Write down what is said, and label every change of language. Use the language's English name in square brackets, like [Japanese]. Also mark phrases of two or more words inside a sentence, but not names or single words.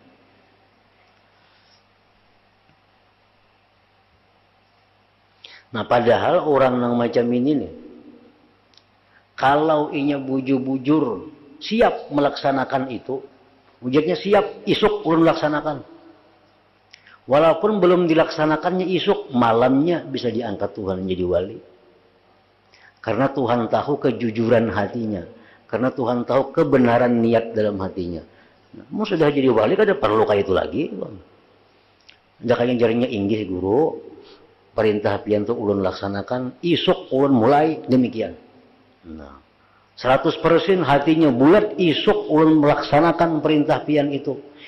[Indonesian] Nah padahal orang yang macam ini nih, kalau inya bujur-bujur siap melaksanakan itu, wujudnya siap, isuk belum melaksanakan. Walaupun belum dilaksanakannya isuk, malamnya bisa diangkat Tuhan menjadi wali. Karena Tuhan tahu kejujuran hatinya. Karena Tuhan tahu kebenaran niat dalam hatinya. Nah, mau sudah jadi wali, kada perlu kayak itu lagi. [Banjar] Ada kayak jarinya inggih guru. Perintah pian itu ulun laksanakan, isuk ulun mulai demikian. [Indonesian] Nah, 100% hatinya bulat, [Banjar] isuk ulun melaksanakan perintah pian itu.